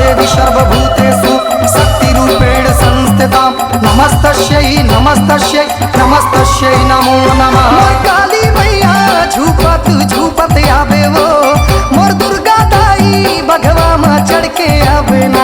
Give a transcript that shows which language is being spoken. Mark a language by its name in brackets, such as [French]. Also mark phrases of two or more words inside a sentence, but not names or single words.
[Sanskrit] सर्वभूतेषु शक्तिरूपेण संस्थिता। नमस्तस्यै नमस्तस्यै नमस्तस्यै नमो नमः। [Chhattisgarhi] मोर काली मैया झूपत झूपत आवे वो, मोर दुर्गा दाई बघवा में चढ़ के आवे ना।